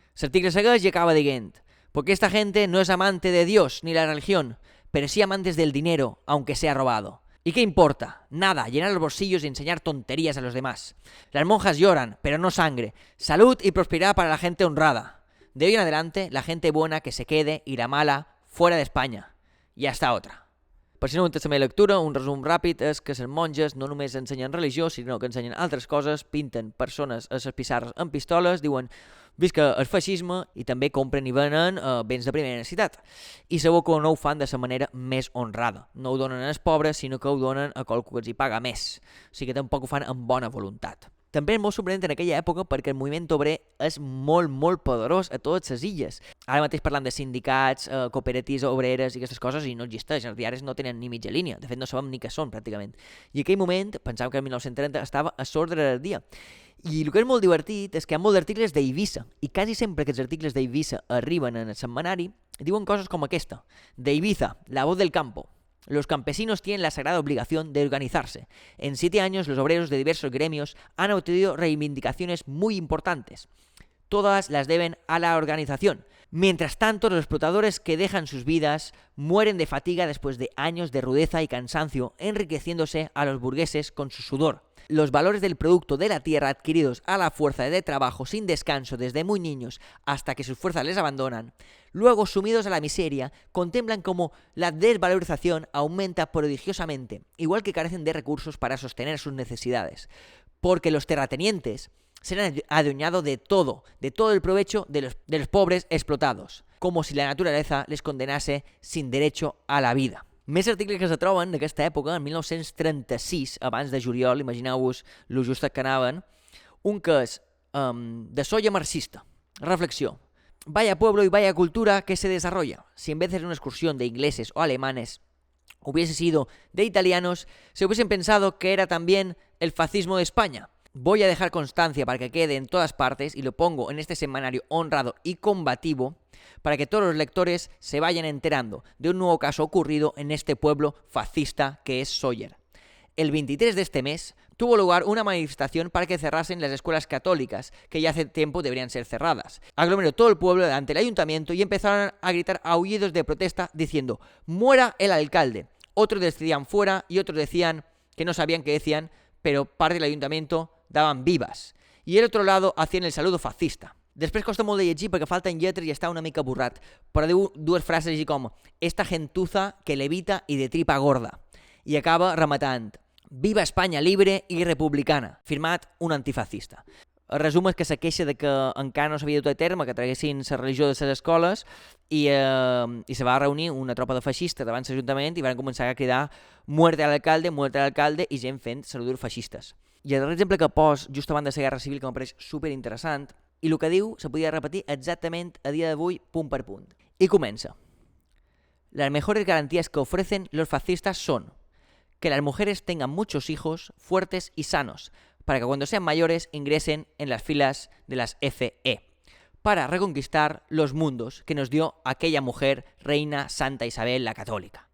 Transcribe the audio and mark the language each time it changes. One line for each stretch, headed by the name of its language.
Catalan: L'article segueix i acaba dient:
Spanish: porque esta gente no es amante de Dios ni la religión, pero sí amantes del dinero, aunque sea robado. ¿Y qué importa? Nada, llenar los bolsillos y enseñar tonterías a los demás. Las monjas lloran, pero no sangre. Salud y prosperidad para la gente honrada. De hoy en adelante, la gente buena que se quede y la mala fuera de España. Y hasta otra.
Catalan: Per si no ho entens la meva lectura, un resum ràpid és que les monges no només ensenyen religió, sinó que ensenyen altres coses, pinten persones a les pissarres amb pistoles, diuen visca el feixisme i també compren i venen béns de primera necessitat. I segur que no ho fan de la manera més honrada. No ho donen als pobres, sinó que ho donen a qualcú que els hi paga més. O sigui que tampoc ho fan amb bona voluntat. També és molt sorprenent en aquella època perquè el moviment obrer és molt, molt poderós a totes les illes. Ara mateix parlant de sindicats, cooperatives obreres i aquestes coses i no existeixen. Els diaris no tenen ni mitja línia. De fet, no sabem ni què són, pràcticament. I en aquell moment, pensàvem que el 1930 estava a l'ordre del dia. I el que és molt divertit és que hi ha molts articles d'Eivissa i quasi sempre que els articles d'Eivissa arriben en el setmanari diuen coses com aquesta.
Spanish: De Ibiza, la voz del campo. Los campesinos tienen la sagrada obligación de organizarse. En 7 años, los obreros de diversos gremios han obtenido reivindicaciones muy importantes. Todas las deben a la organización. Mientras tanto, los explotadores que dejan sus vidas mueren de fatiga después de años de rudeza y cansancio, enriqueciéndose a los burgueses con su sudor. Los valores del producto de la tierra adquiridos a la fuerza de trabajo sin descanso desde muy niños hasta que sus fuerzas les abandonan, luego sumidos a la miseria, contemplan cómo la desvalorización aumenta prodigiosamente, igual que carecen de recursos para sostener sus necesidades, porque los terratenientes se han adueñado de todo el provecho de los pobres explotados, como si la naturaleza les condenase sin derecho a la vida.
Catalan: Més articles que se troben d'aquesta època, en 1936, abans de juliol, imagineu-vos lo justet que anaven, un que és de solla marxista. Reflexió.
Spanish: Vaya pueblo y vaya cultura que se desarrolla. Si en vez de ser una excursión de ingleses o alemanes hubiese sido de italianos, se hubiesen pensado que era también el fascismo de España. Voy a dejar constancia para que quede en todas partes y lo pongo en este semanario honrado y combativo para que todos los lectores se vayan enterando de un nuevo caso ocurrido en este pueblo fascista que es Sóller. El 23 de este mes tuvo lugar una manifestación para que cerrasen las escuelas católicas, que ya hace tiempo deberían ser cerradas. Aglomeró todo el pueblo delante del ayuntamiento y empezaron a gritar aullidos de protesta diciendo «¡Muera el alcalde!». Otros decían «fuera» y otros decían que no sabían qué decían, pero parte del ayuntamiento daban vivas. Y el otro lado hacen el saludo fascista.
Catalan: Després costa molt de llegir perquè falten lletres i està una mica borrat, però diu dues frases així com
Spanish: «Esta gentuza que levita y de tripa gorda».
Catalan: I acaba rematant
Spanish: «Viva Espanya libre i republicana»,
Catalan: firmat un antifascista. El resum és que se queixa de que encara no s'havia dut a terme que traguessin la religió de les escoles i se va reunir una tropa de feixistes davant l'Ajuntament i van començar a cridar
Spanish: «Muerte al alcalde»
Catalan: i gent fent saludurs feixistes. I el darrer exemple que pos just abans de la Guerra Civil que m'apareix superinteressant i el que diu se podia repetir exactament a dia d'avui punt per punt. I comença.
Spanish: Las mejores garantías que ofrecen los fascistas son que las mujeres tengan muchos hijos fuertes y sanos, para que cuando sean mayores ingresen en las filas de las FE, para reconquistar los mundos que nos dio aquella mujer, reina Santa Isabel la Católica.